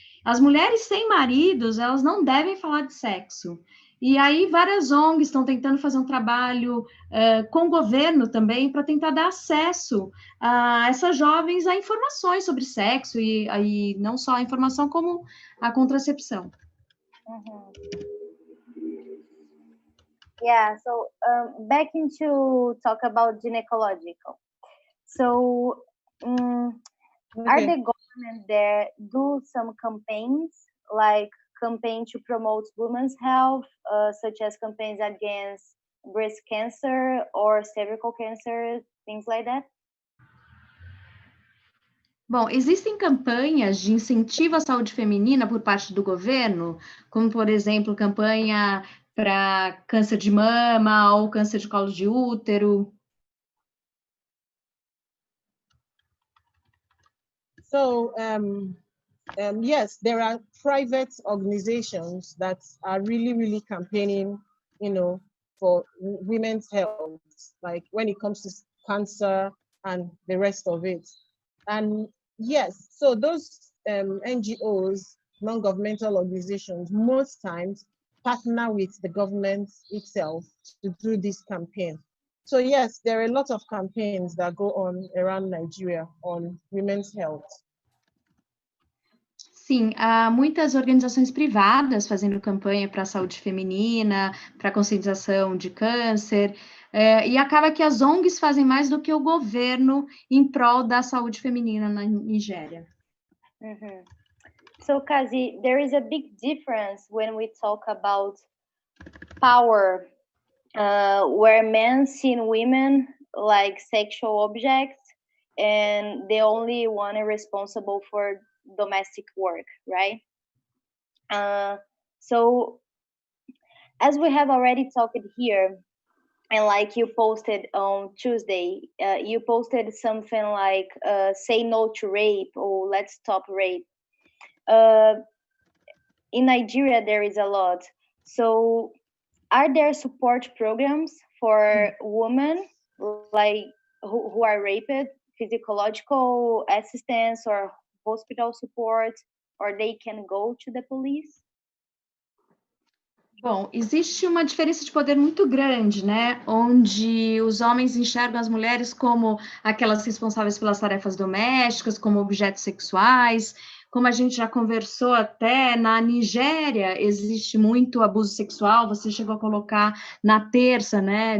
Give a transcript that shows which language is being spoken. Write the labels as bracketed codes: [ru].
[pt] As mulheres sem maridos, elas não devem falar de sexo. E aí várias ONGs estão tentando fazer um trabalho com o governo também para tentar dar acesso a essas jovens a informações sobre sexo e não só a informação como a contracepção. [en] Yeah, so back into talk about gynecological. So are the government there do some campaigns, like campaign to promote women's health, such as campaigns against breast cancer or cervical cancer, things like that? [pt] Bom, existem campanhas de incentivo à saúde feminina por parte do governo, como, por exemplo, campanha para câncer de mama ou câncer de colo de útero. [en] So, yes, there are private organizations that are really, really campaigning, for women's health, like when it comes to cancer and the rest of it. And yes, so those NGOs, non-governmental organizations, most times partner with the government itself to do this campaign. So yes, there are a lot of campaigns that go on around Nigeria on women's health. [pt] Sim, há muitas organizações privadas fazendo campanha para a saúde feminina, para a conscientização de câncer. E acaba que as ONGs fazem mais do que o governo em prol da saúde feminina na Nigéria. Mm-hmm. [en] So, Kazi, there is a big difference when we talk about power, where men see women like sexual objects, and the only one responsible for domestic work, right? So, as we have already talked here, and like you posted on Tuesday, you posted something like say no to rape or let's stop rape. In Nigeria, there is a lot. So are there support programs for women like who are raped, physiological assistance or hospital support, or they can go to the police? [pt] Bom, existe uma diferença de poder muito grande, né? Onde os homens enxergam as mulheres como aquelas responsáveis pelas tarefas domésticas, como objetos sexuais. Como a gente já conversou até, na Nigéria existe muito abuso sexual, você chegou a colocar na terça, né?